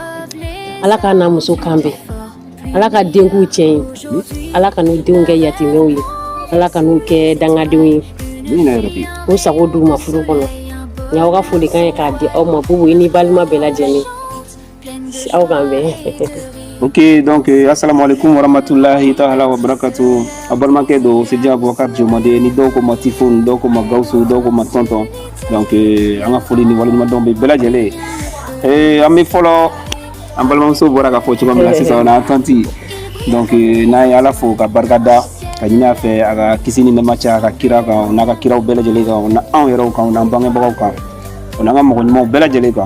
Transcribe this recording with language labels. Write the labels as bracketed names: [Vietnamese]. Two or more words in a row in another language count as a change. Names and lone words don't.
[Bambara] Ala k'a n'a muso kan bɛn. Ala ka denkuw tiɲɛ ye. Ala ka n'u denw kɛ yatimɛw ye. Ala ka n'u kɛ dangadenw ye. O sago d'u ma furu kɔnɔ. N y'aw ka folikan ye k'a di aw ma Bubu i ni balima bɛɛ lajɛlen. [Arabic] Ok, donc السلام عليكم ورحمة الله تعالى وبركاته. [Bambara] Abalmakɛ do Sidi Abubakar Jomade ni dɔw ko ma Tifon, dɔw ko ma Gausu, dɔw ko ma Tonton. Donc an ka foli ni waleɲuman bɛ bɛɛ lajɛlen. An bɛ fɔlɔ an balimamuso bɔra ka fɔ cogo min na sisan na tanti. Donc n'a ye Ala fo ka barika da ka ɲini a fɛ a ka kisi ni nɛɛma caya a ka kira kan n'a ka kiraw bɛɛ lajɛlen kan na anw yɛrɛw kan n'an bangebagaw kan o n'an ka mɔgɔ ɲumanw bɛɛ lajɛlen kan.